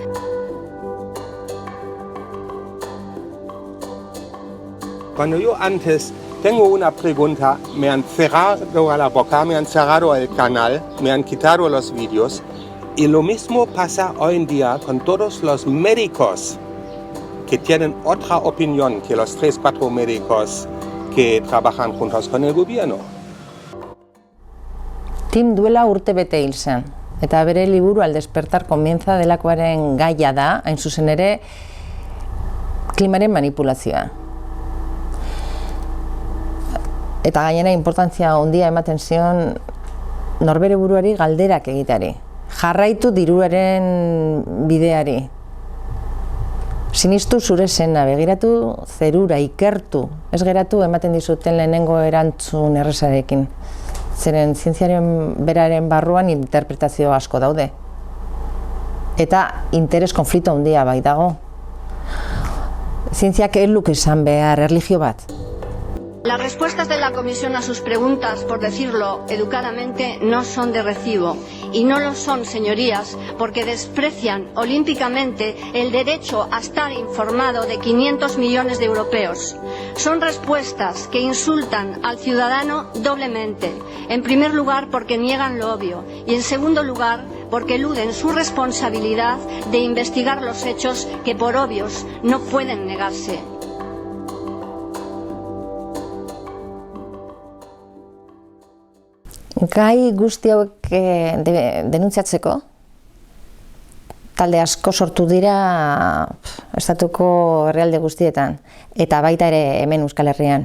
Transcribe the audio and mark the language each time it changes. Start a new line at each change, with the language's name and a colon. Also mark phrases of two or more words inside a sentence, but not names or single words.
Spanish: Cuando yo antes tengo una pregunta, me han cerrado la boca, me han cerrado el canal, me han quitado los vídeos, y lo mismo pasa hoy en día con todos los médicos que tienen otra opinión que los 3-4 médicos que trabajan juntos con el gobierno.
Basque: Tim duela urtebete hil zen, eta bere liburu Al despertar comienza delakoaren gaia da, hain zuzen ere, klimaren manipulazioa. Eta gainera inportantzia handia ematen zion norbere buruari galderak egiteari. Jarraitu diruaren bideari. Sinistu zure sena, begiratu zerura, ikertu, ez geratu ematen dizuten lehenengo erantzun errezarekin. Zeren zientziaren beraren barruan interpretazio asko daude. Eta interes konflikto handia bai dago. Zientziak ez luke esan behar erlijio bat.
Spanish: Las respuestas de la Comisión a sus preguntas, por decirlo educadamente, no son de recibo. Y no lo son, señorías, porque desprecian olímpicamente el derecho a estar informado de 500 millones de europeos. Son respuestas que insultan al ciudadano doblemente. En primer lugar, porque niegan lo obvio. Y en segundo lugar, porque eluden su responsabilidad de investigar los hechos que, por obvios, no pueden negarse.
Basque: Gai guzti hauek denuntziatzeko, talde asko sortu dira estatuko herrialde guztietan, eta baita ere hemen Euskal Herrian.